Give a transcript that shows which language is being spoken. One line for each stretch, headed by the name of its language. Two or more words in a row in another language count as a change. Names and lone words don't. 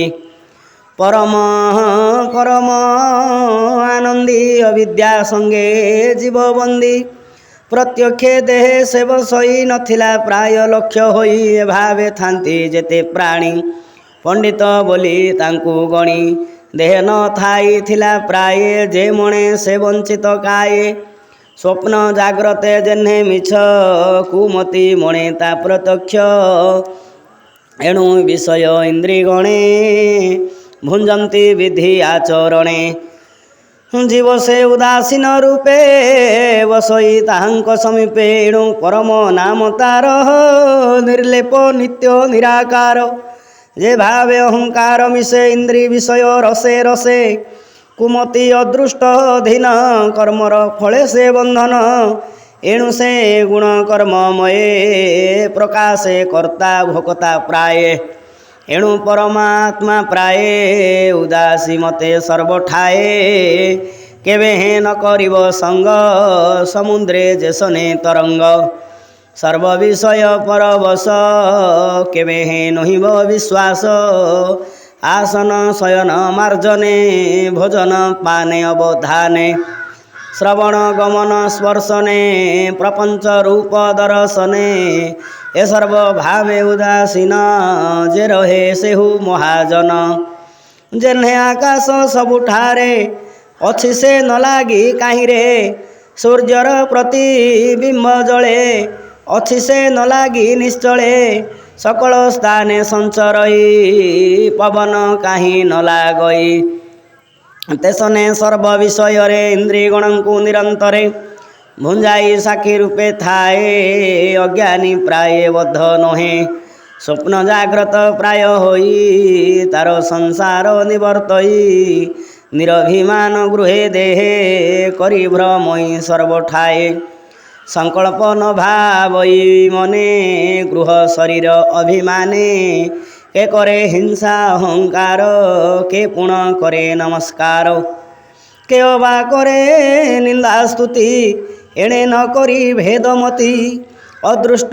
Odia: ପରମ ପରମ ଆନନ୍ଦୀ ଅବିଦ୍ୟା ସଙ୍ଗେ ଜୀବ ବନ୍ଦୀ ପ୍ରତ୍ୟକ୍ଷେ ଦେହେ ସେ ବସଇ ନଥିଲା ପ୍ରାୟ ଲକ୍ଷ୍ୟ ହୋଇ ଭାବେ ଥାନ୍ତି ଯେତେ ପ୍ରାଣୀ ପଣ୍ଡିତ ବୋଲି ତାଙ୍କୁ ଗଣି ଦେହ ନ ଥାଇ ଥିଲା ପ୍ରାୟ ଯେ ମଣେ ସେ ବଞ୍ଚିତ କାୟେ ସ୍ୱପ୍ନ ଜାଗ୍ରତେ ଯେହ୍ନେ ମିଛ କୁମତି ମଣେ ତା ପ୍ରତ୍ୟକ୍ଷ ଏଣୁ ବିଷୟ ଇନ୍ଦ୍ରିୟ ଗଣେ ଭୁଞ୍ଜନ୍ତି ବିଧି ଆଚରଣେ ଜୀବ ସେ ଉଦାସୀନ ରୂପେ ବସଇ ତାହାଙ୍କ ସମୀପେ ଏଣୁ ପରମ ନାମ ତାର ନିର୍ଲେପ ନିତ୍ୟ ନିରାକାର ଯେ ଭାବେ ଅହଙ୍କାର ମିଶେ ଇନ୍ଦ୍ରିୟ ବିଷୟ ରସେ ରସେ କୁମତି ଅଦୃଷ୍ଟ ଧୀନ କର୍ମର ଫଳେ ସେ ବନ୍ଧନ ଏଣୁ ସେ ଗୁଣ କର୍ମମୟେ ପ୍ରକାଶେ କର୍ତ୍ତା ଭୋକ୍ତା ପ୍ରାୟେ ଏଣୁ ପରମାତ୍ମା ପ୍ରାୟ ଉଦାସୀ ମତେ ସର୍ବଠାଏ କେବେ ହେ ନ କରିବ ସଙ୍ଗ ସମୁଦ୍ରେ ଯେସନେ ତରଙ୍ଗ ସର୍ବ ବିଷୟ ପରବଶ କେବେ ହେ ନହିବ ବିଶ୍ୱାସ ଆସନ ଶୟନ ମାର୍ଜନେ ଭୋଜନ ପାନେ ଅବଧାନେ ଶ୍ରବଣ ଗମନ ସ୍ପର୍ଶନେ ପ୍ରପଞ୍ଚ ରୂପ ଦର୍ଶନେ ଏ ସର୍ବ ଭାବେ ଉଦାସୀନ ଯେ ରହେ ସେହୁ ମହାଜନ ଯେହ୍ନେ ଆକାଶ ସବୁଠାରେ ଅଛି ସେ ନ ଲାଗି କାହିଁରେ ସୂର୍ଯ୍ୟର ପ୍ରତିବିମ୍ବ ଜଳେ ଅଛି ସେ ନ ଲାଗି ନିଶ୍ଚଳେ ସକଳ ସ୍ଥାନେ ସଞ୍ଚରଇ ପବନ କାହିଁ ନ ଲାଗଇ ତେସନେ ସର୍ବ ବିଷୟ ରେ ଇନ୍ଦ୍ରିୟଗଣ କୁ ନିରନ୍ତରେ ଭୁଞ୍ଜାଇ ସାକ୍ଷୀ ରୂପେ ଥାଏ ଅଜ୍ଞାନୀ ପ୍ରାୟ ବଦ୍ଧ ନୁହେ ସ୍ୱପ୍ନ ଜାଗ୍ରତ ପ୍ରାୟ ହୋଇ ତାର ସଂସାର ନିବର୍ତ୍ତଇ ନିରଭିମାନ ଗୃହେ ଦେହେ କରି ଭ୍ରମଇ ସର୍ବଠାଏ ସଙ୍କଳ୍ପ ନ ଭାବଇ ମନେ ଗୃହ ଶରୀର ଅଭିମାନେ କେ କରେ ହିଂସା ଅହଙ୍କାର କେ ପୁଣ କରେ ନମସ୍କାର କେ ଅବା କରେ ନିନ୍ଦା ସ୍ତୁତି ଏଣେ ନ କରି ଭେଦମତି ଅଦୃଷ୍ଟ